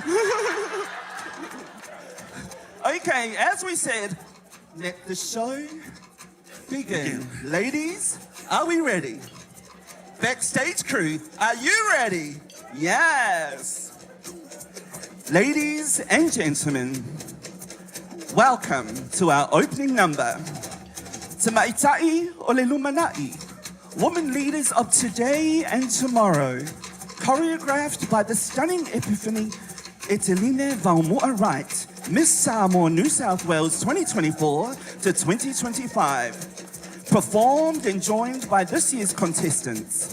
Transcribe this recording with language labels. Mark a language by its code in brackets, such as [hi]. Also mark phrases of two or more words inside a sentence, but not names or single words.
[en] Okay, as we said, let the show begin. Ladies, are we ready? Backstage crew, are you ready? Yes. Ladies and gentlemen, welcome to our opening number. Te Maitai o le Lumanai, women leaders of today and tomorrow, choreographed by the stunning Epiphany Eteline Valmoa Wright, Miss Samoa New South Wales 2024 to 2025. Performed and joined by this year's contestants.